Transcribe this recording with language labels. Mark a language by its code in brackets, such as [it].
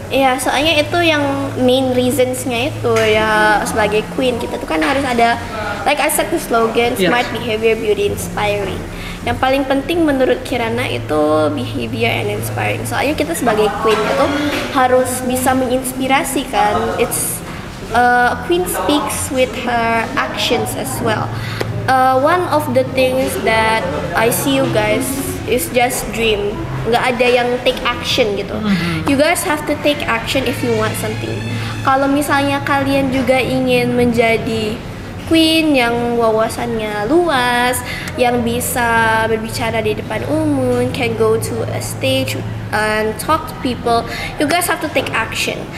[id] Iya, soalnya itu yang [en] main reasons- [id] nya itu ya, sebagai queen kita tuh kan harus ada, [en] like I said the slogan, smart behavior, beauty inspiring. [id] Yang paling penting menurut Kirana itu [en] behavior and inspiring. [id] Soalnya kita sebagai queen itu harus bisa menginspirasi kan. [en] It's a queen speaks with her actions as well. One of the things that I see you guys is just dream. [id] Nggak ada yang [en] take action [id] gitu. [en] You guys have to take action if you want something. [id] Kalau misalnya kalian juga ingin menjadi queen yang wawasannya luas, yang bisa berbicara di depan umum, [en] can go to a stage and talk to people, you guys have to take action.